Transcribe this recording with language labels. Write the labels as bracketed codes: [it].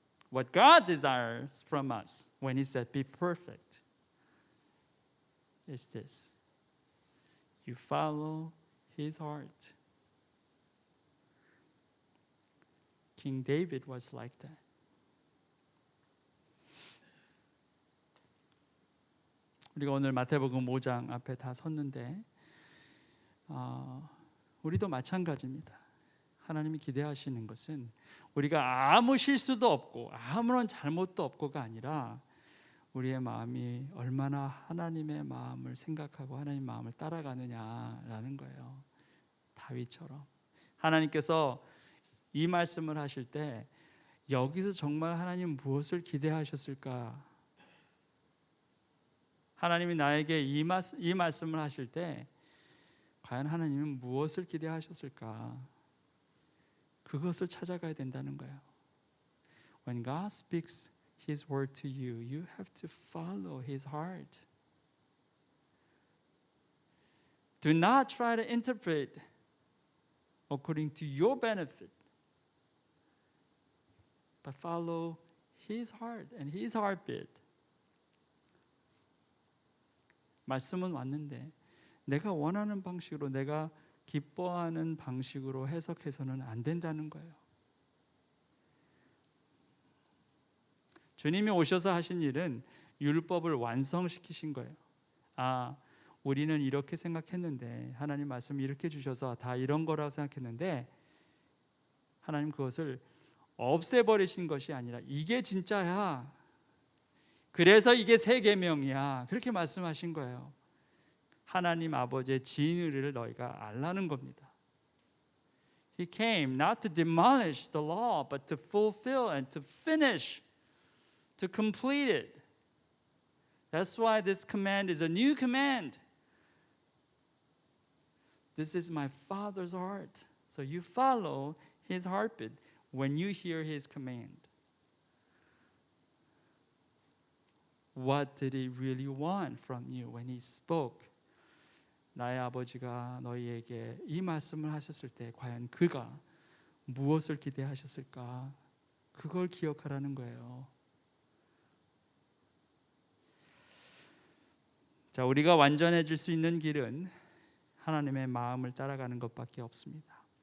[en] What God desires from us when He said, be perfect, is this. You follow His heart. King David was like that. [ko] 우리가 오늘 마태복음 5장 앞에 다 섰는데 우리도 마찬가지입니다. 하나님이 기대하시는 것은 우리가 아무 실수도 없고 아무런 잘못도 없고가 아니라 우리의 마음이 얼마나 하나님의 마음을 생각하고 하나님의 마음을 따라가느냐라는 거예요. 다윗처럼 하나님께서 이 말씀을 하실 때 여기서 정말 하나님 무엇을 기대하셨을까? 하나님이 나에게 이 말씀을 하실 때 과연 하나님은 무엇을 기대하셨을까? 그것을 찾아가야 된다는 거예요. [en] When God speaks His word to you, you have to follow His heart. Do not try to interpret according to your benefit, but follow His heart and His heartbeat. [ko] 말씀은 왔는데 내가 원하는 방식으로 내가 기뻐하는 방식으로 해석해서는 안 된다는 거예요. 주님이 오셔서 하신 일은 율법을 완성시키신 거예요. 우리는 이렇게 생각했는데 하나님 말씀 이렇게 주셔서 다 이런 거라고 생각했는데 하나님 그것을 없애버리신 것이 아니라 이게 진짜야. 그래서 이게 새 계명이야. 그렇게 말씀하신 거예요. 하나님 아버지의 진리를 너희가 알라는 겁니다. [en] He came not to demolish the law, but to fulfill and to finish, to complete it. That's why this command is a new command. This is my Father's heart. So you follow His heartbeat when you hear His command. What did He really want from you when He spoke? [ko] 나의 아버지가 너희에게 이 말씀을 하셨을 때 과연 그가 무엇을 기대하셨을까? 그걸 기억하라는 거예요. 자, 우리가 완전해질 수 있는 길은 하나님의 마음을 따라가는 것밖에 없습니다.